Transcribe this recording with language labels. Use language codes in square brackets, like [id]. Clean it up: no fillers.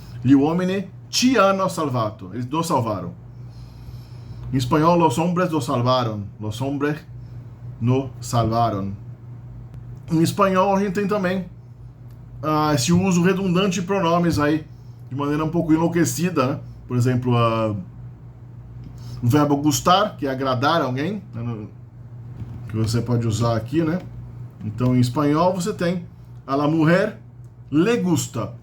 [it] Gli uomini ci hanno salvato. [pt] Eles nos salvaram. Em espanhol, [es] los hombres nos salvaron. Los hombres nos salvaron. [pt] Em espanhol, a gente tem também esse uso redundante de pronomes aí, de maneira um pouco enlouquecida, né? Por exemplo, o verbo gustar, que é agradar alguém, né? Que você pode usar aqui, né? Então, em espanhol, você tem [es] a la mujer le gusta.